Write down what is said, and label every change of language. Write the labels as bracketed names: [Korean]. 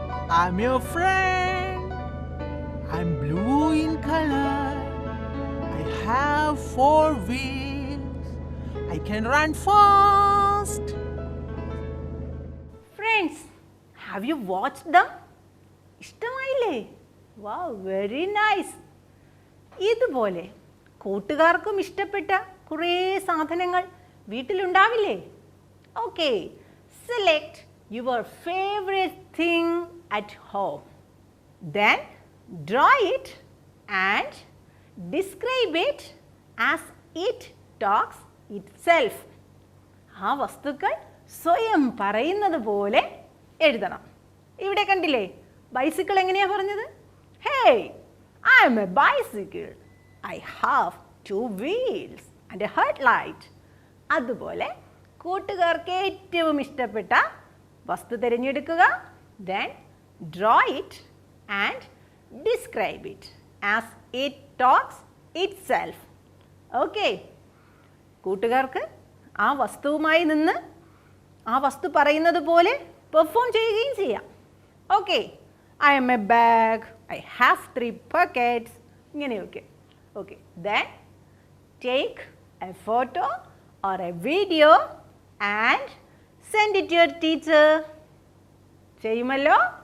[English] I'm your friend. I'm blue in color. I have 4 wheels. I can run fast. Friends, have you watched them? [Malayalam] ഇഷ്ടമായില്ലേ? [English] Wow, very nice. [Malayalam] ഇതുപോലെ കൂട്ടുകാർക്കും ഇഷ്ടപ്പെട്ട കുറേ സാധനങ്ങൾ വീട്ടിലുണ്ടാവില്ലേ? [English] Okay, select your favourite thing at home. Then draw it and describe it as it talks itself. [Malayalam] ആ വസ്തുക്കൾ സ്വയം പറയുന്നത് പോലെ എഴുതണം. ഇവിടെ കണ്ടില്ലേ ബൈസിക്കിൾ എങ്ങനെയാ പറഞ്ഞത്? [English] Hey, I am a bicycle. I have 2 wheels and a headlight. [Malayalam] അതുപോലെ കൂട്ടുകാർക്ക് ഏറ്റവും ഇഷ്ടപ്പെട്ട വസ്തു തിരഞ്ഞെടുക്കുക. [English] Then draw it and describe it as it talks itself. Okay. [Malayalam] കൂട്ടുകാർക്ക് ആ വസ്തുവുമായി നിന്ന് ആ വസ്തു പറയുന്നത് പോലെ പെർഫോം ചെയ്യുകയും ചെയ്യാം. [English] Okay, I am a bag. I have 3 pockets. [Malayalam] ഇങ്ങനെയൊക്കെ. [English] Okay. Then take a photo or a video and send it to your teacher. [Malayalam] ചെയ്യുമല്ലോ?